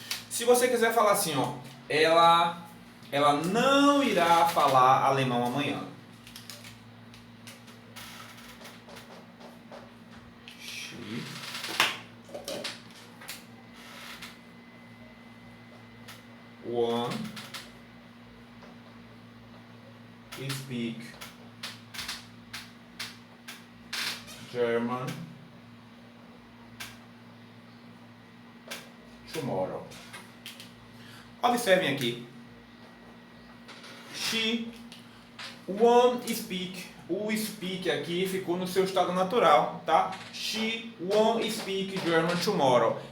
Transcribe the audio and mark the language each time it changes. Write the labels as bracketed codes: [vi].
[pt] Se você quiser falar assim, ó, ela não irá falar alemão amanhã. [en] She won't speak German tomorrow. [pt] Observem aqui. [en] She won't speak. [pt] O speak aqui ficou no seu estado natural, tá? [en] She won't speak German tomorrow.